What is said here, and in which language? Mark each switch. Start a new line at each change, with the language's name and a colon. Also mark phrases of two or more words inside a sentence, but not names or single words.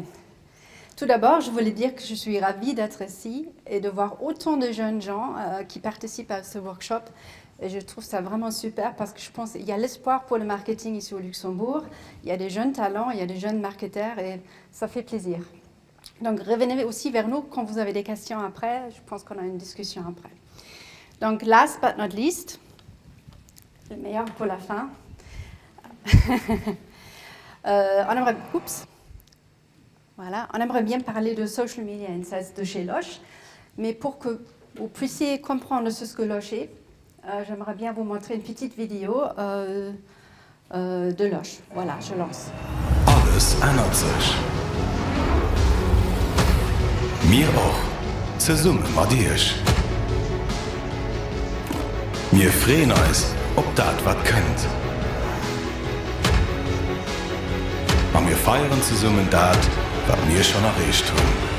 French: Tout d'abord, je voulais dire que je suis ravie d'être ici et de voir autant de jeunes gens qui participent à ce workshop. Et je trouve ça vraiment super parce que je pense qu'il y a l'espoir pour le marketing ici au Luxembourg. Il y a des jeunes talents, il y a des jeunes marketeurs et ça fait plaisir. Donc revenez aussi vers nous quand vous avez des questions après. Je pense qu'on a une discussion après. Donc
English: last but not least,
French: le meilleur pour la fin. On aimerait bien parler de
English: Social Media Insights
French: de chez Loche, mais pour que vous puissiez comprendre ce que Loche est, j'aimerais bien vous montrer une petite vidéo de Loche. Voilà, je lance.
German: Alles ändert sich. Wir auch. Zusammen mit dir. Wir freuen uns, ob das was könnt. Und wir feiern zusammen das, was wir schon erreicht haben.